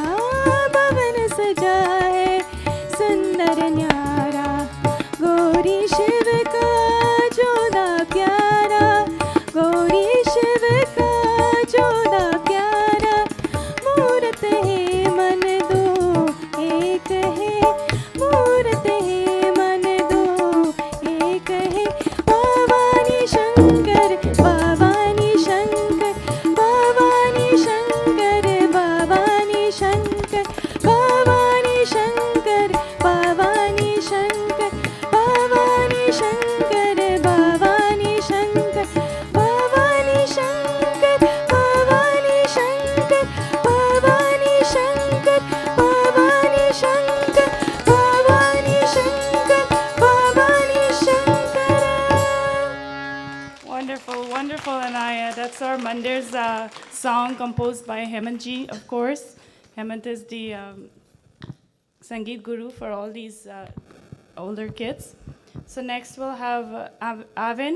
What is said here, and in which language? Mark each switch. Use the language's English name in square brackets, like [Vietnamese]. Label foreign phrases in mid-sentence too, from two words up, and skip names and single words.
[Hindi] पवन सजा है सुंदर न्यारा, गौरी शिव का जोड़ा प्यारा, गौरी शिव का जोड़ा प्यारा, मूरत है मन दो एक है, मूरत है मन दो एक है, भवानी शंकर, भवानी शंकर, भवानी शंकर, भवानी शंकर, भवानी शंकर, भवानी शंकर, भवानी शंकर, भवानी शंकर, भवानी शंकर, भवानी शंकर, भवानी शंकर, भवानी शंकर, भवानी शंकर, भवानी शंकर। [English] Wonderful, wonderful, Anaya. That's our Mandir's song composed by Hemant ji, of course. Hemant is the Sangeet guru for all these older kids. So next we'll have Avin.